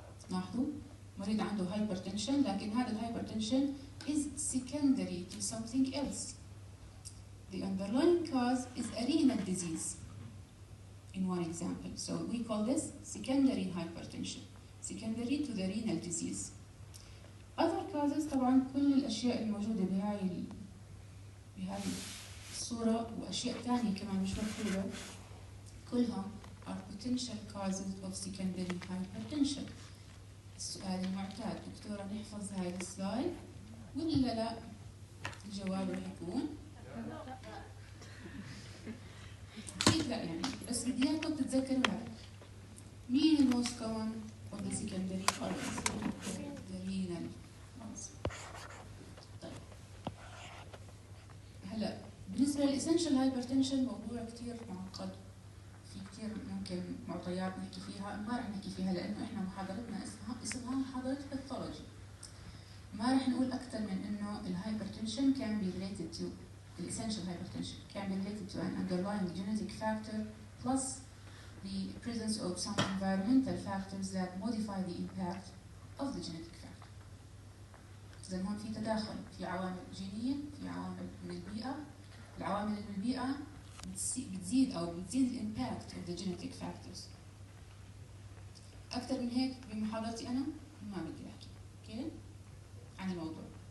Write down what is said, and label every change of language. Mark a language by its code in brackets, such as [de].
[ar] لاحظوا مريض عنده hypertension لكن هذا الهايبرتنشن [en] is secondary to something else. The underlying cause is a renal disease in one example. So we call this secondary hypertension, secondary to the renal disease. Other causes [ar] طبعا كل الأشياء الموجودة بهاي الصورة وأشياء ثانية كمان مش مكتوبة كلها [en] are potential causes of secondary hypertension. [ar] السؤال المعتاد دكتورة نحفظ هاي السلايد ولا لا؟ الجواب راح يكون أكيد لا يعني بس بدي إياكم تتذكروا هاي. مين الموست [en] common of the secondary causes؟ the renal cause. [ar] طيب هلا بالنسبة للإسنشال هايبرتنشن موضوع كتير معقد. في كتير ممكن معطيات نحكي فيها، ما رح نحكي فيها لأنه إحنا محاضرتنا اسمها محاضرة pathology. ما رح نقول أكثر من إنه الهايبرتنشن [en] can be related to the essential hypertension can be related to an underlying genetic factor plus the presence of some environmental factors that modify the impact of the genetic factor. [ar] إذا هون في تداخل، في عوامل جينية، في عوامل من البيئة. العوامل من البيئة بتزيد الامباكت [en] of the genetic factors. [ar] أكثر من هيك بمحاضرتي أنا ما بدي أحكي، أوكي؟ عن الموضوع.